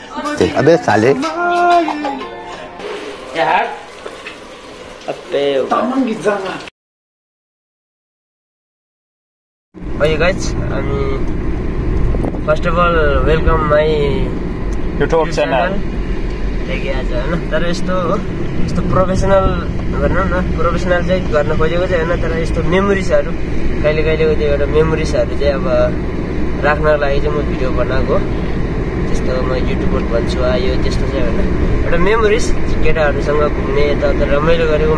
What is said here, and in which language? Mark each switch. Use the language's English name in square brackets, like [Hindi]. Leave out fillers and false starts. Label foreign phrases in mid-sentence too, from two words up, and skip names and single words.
[Hindi] अबे साले यार अबे [Nepali] तामाङ गीत जाना [English] Hey guys, first of all, welcome my YouTube channel. [Nepali] देखिए आज हैन तर यस्तो प्रोफेसनल गर्नु न प्रोफेसनल चाहिँ गर्न खोजेको चाहिँ हैन तर यस्तो मेमोरिजहरु कहिले कहिलेको त्यो एउटा मेमोरिजहरु चाहिँ अब राख्नको लागि चाहिँ म भिडियो बनाएको त्यस्तो म युट्युबर भन्छु आयो त्यस्तो चाहिँ हैन एउटा मेमोरिज केटाहरुसँग घुम्ने यता रमाइलो गरेको